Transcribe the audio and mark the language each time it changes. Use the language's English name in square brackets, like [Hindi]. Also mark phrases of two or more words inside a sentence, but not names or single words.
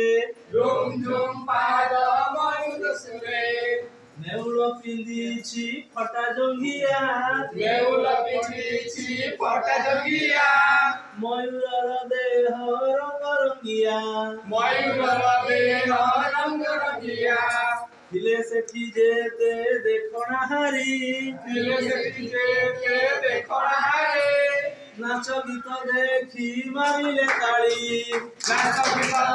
[Assamese] ঝুম ঝুম পাদ ময়ূর সুরে নেউল পিঁধিছি ফটা জঙ্গিয়া নেউল পিঁধিছি ফটা জঙ্গিয়া ময়ূরর দেহ রঙ রঙ্গিয়া ময়ূরর দেহ রঙ্গ রঙ্গিয়া [Odia] ଥିଲେ ସେଠି ଯେତେ ଦେଖଣା ହାରି ଥିଲେ ସେଠି ଯେତେ ଦେଖଣା ହାରି ନାଚ ଗୀତ ଦେଖି ମାରିଲେ ତାଳି ନାଚ ଗୀତ